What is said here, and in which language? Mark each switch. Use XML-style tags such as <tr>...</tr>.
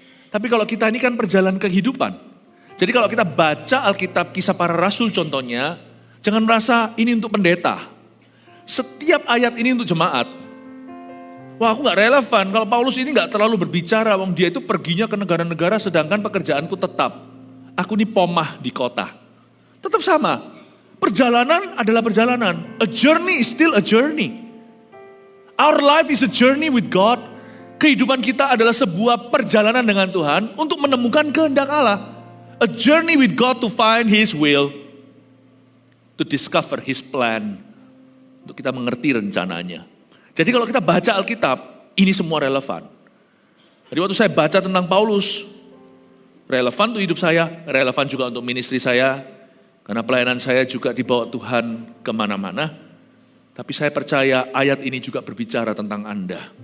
<id>Tapi kalau kita ini kan perjalanan kehidupan. Jadi kalau kita baca Alkitab Kisah Para Rasul contohnya, jangan merasa ini untuk pendeta. Setiap ayat ini untuk jemaat. Wah, aku gak relevan. Kalau Paulus ini gak terlalu berbicara. Wong dia itu perginya ke negara-negara sedangkan pekerjaanku tetap. Aku ini pomah di kota. Tetap sama. Perjalanan adalah perjalanan.</id> <en>A journey is still a journey. Our life is a journey with God.</en> <id>Kehidupan kita adalah sebuah perjalanan dengan Tuhan untuk menemukan kehendak Allah.</id> <en>A journey with God to find His will. To discover His plan.</en> <id>Untuk kita mengerti rencananya. Jadi kalau kita baca Alkitab, ini semua relevan. Jadi waktu saya baca tentang Paulus, relevan untuk hidup saya, relevan juga untuk ministry saya. Karena pelayanan saya juga dibawa Tuhan kemana-mana. Tapi saya percaya ayat ini juga berbicara tentang Anda.</id>